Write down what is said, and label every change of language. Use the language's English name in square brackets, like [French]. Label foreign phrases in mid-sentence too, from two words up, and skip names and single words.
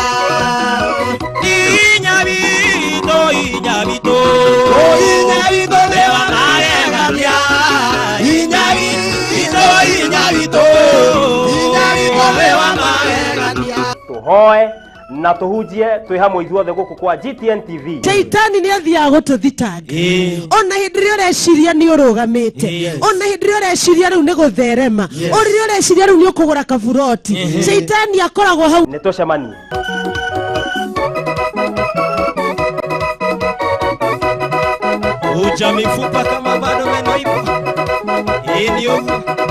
[Kikuyu] Tuhoe na tuhujie twi hamwe ithuothe guku kwa GTN TV. Shaitani ni athia gututhitanga. Ona hindi ria ureciria ni urugamite. Ona hindi ria ureciria riu ni gutherema. Ona ria ureciria riu ni ukugura kaburoti. Shaitani akoragwo hau. Nitucemanie. [Swahili] Uja mifupa kama bado meno ipo. [Kikuyu] Ni ugu.